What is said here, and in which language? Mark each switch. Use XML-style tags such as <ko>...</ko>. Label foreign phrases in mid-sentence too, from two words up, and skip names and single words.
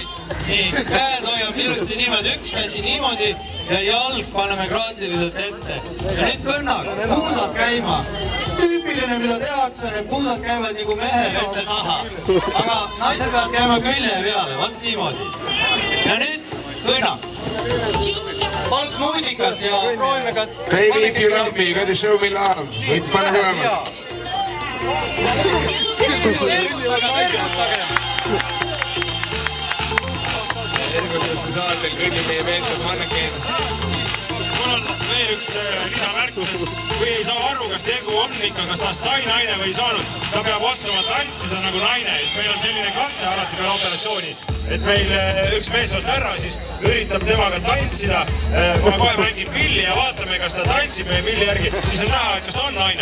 <et>Nii, käed hoiame ilusti niimoodi, üks käsi niimoodi ja jalg paneme kraatiliselt ette. Ja nüüd kõnnak, puusad käima. tüüpiline, mida tehakse, need puusad käivad nagu mehe ette taha. Aga naised peavad käima külje peale, vaat niimoodi. Ja nüüd kõnnak. Palk muusikat ja proovime ka...</et> <en>Baby, if you love me, you gotta show me love.</en> <et>Võid panna kõvemaks. Ergutuste saatel kõigi meie meeltab Manneken. Mul on veel üks lisamärkus, kui ei saa aru, kas tegu on ikka, kas ta sai naine või ei saanud, ta peab oskama tantsida nagu naine, siis meil on selline katse alati peale operatsiooni, et meil üks meessoost härra siis üritab temaga tantsida, kohe mängib pilli ja vaatame, kas ta tantsib meie pilli järgi, siis on näha, et kas ta on naine.</et>